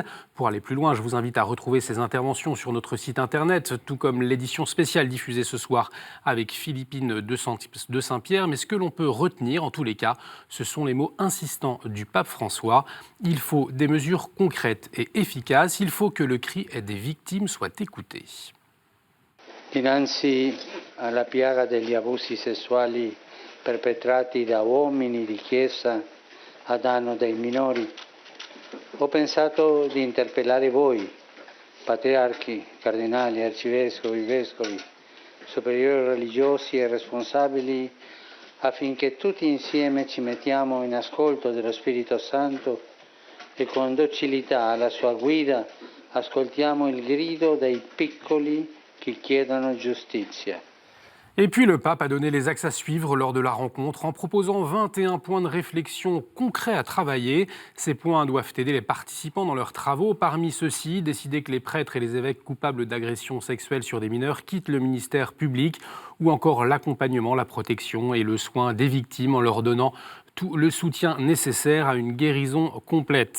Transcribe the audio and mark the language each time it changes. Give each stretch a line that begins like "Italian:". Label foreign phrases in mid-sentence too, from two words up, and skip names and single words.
French: Pour aller plus loin, je vous invite à retrouver ces interventions sur notre site internet, tout comme l'édition spéciale diffusée ce soir avec Philippine de Saint-Pierre. Mais ce que l'on peut retenir, en tous les cas, ce sont les mots insistants du pape François. Il faut des mesures concrètes et efficaces. Il faut que le cri des victimes soit écouté.
Italian: Dinanzi alla piaga degli abusi sessuali perpetrati da uomini di chiesa a danno dei minori, ho pensato di interpellare voi, patriarchi, cardinali, arcivescovi, vescovi, superiori religiosi e responsabili, affinché tutti insieme ci mettiamo in ascolto dello Spirito Santo e con docilità alla sua guida ascoltiamo il grido dei piccoli qui chiedono giustizia.
French: Et puis le pape a donné les axes à suivre lors de la rencontre en proposant 21 points de réflexion concrets à travailler. Ces points doivent aider les participants dans leurs travaux. Parmi ceux-ci, décider que les prêtres et les évêques coupables d'agressions sexuelles sur des mineurs quittent le ministère public ou encore l'accompagnement, la protection et le soin des victimes en leur donnant tout le soutien nécessaire à une guérison complète.